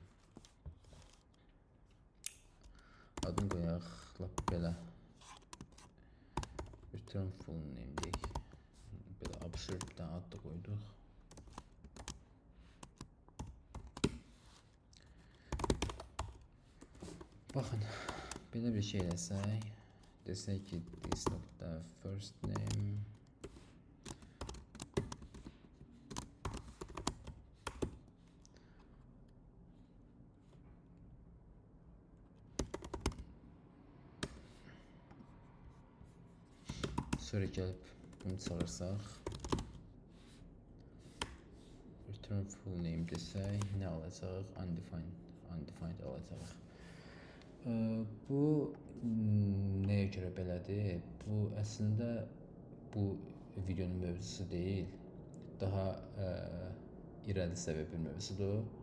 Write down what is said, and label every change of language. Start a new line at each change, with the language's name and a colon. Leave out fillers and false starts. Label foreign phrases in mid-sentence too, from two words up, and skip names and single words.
Azerbaijani: Adını qoyaq, lap belə.
English: Return full name
Azerbaijani: deyək. Belə absurd bir dənə ad da qoyduq. Baxın, belə bir şey eləsək. Desək ki,
English: this nokta first name.
Azerbaijani: Sonra gəlib bunu çağırsaq.
English: Return full name
Azerbaijani: desək, nə alacaq? Undefined alacaq. Bu nəyə görə belədir? Bu əslində bu videonun mövzusu deyil. Daha irəli səviyyə bir mövzudur.